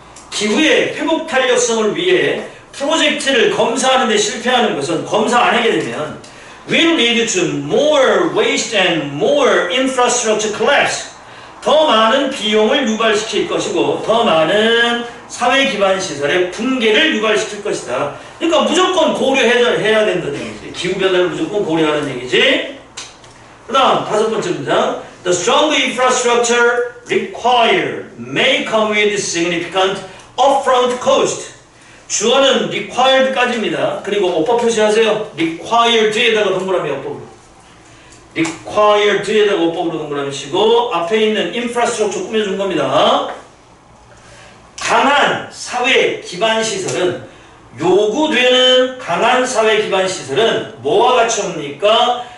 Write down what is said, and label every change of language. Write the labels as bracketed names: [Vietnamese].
[Korean] 기후의 회복 탄력성을 위해 프로젝트를 검사하는데 실패하는 것은 검사 안 하게 되면 [English] will lead to more waste and more infrastructure collapse. [Korean] 더 많은 비용을 유발시킬 것이고 더 많은 사회 기반 시설의 붕괴를 유발시킬 것이다. 그러니까 무조건 고려해야 된다는 얘기지. 기후변화를 무조건 고려하는 얘기지. 그 다음 5번째 문장. [English] The strong infrastructure required may come with significant upfront cost. [Korean] 주어는 required까지입니다. 그리고 어법 표시하세요. required에다가 동그라미 어법으로. required에다가 어법으로 동그라미 치고 앞에 있는 infrastructure 꾸며준 겁니다. 강한 사회 기반 시설은 요구되는 강한 사회 기반 시설은 뭐와 같이 옵니까?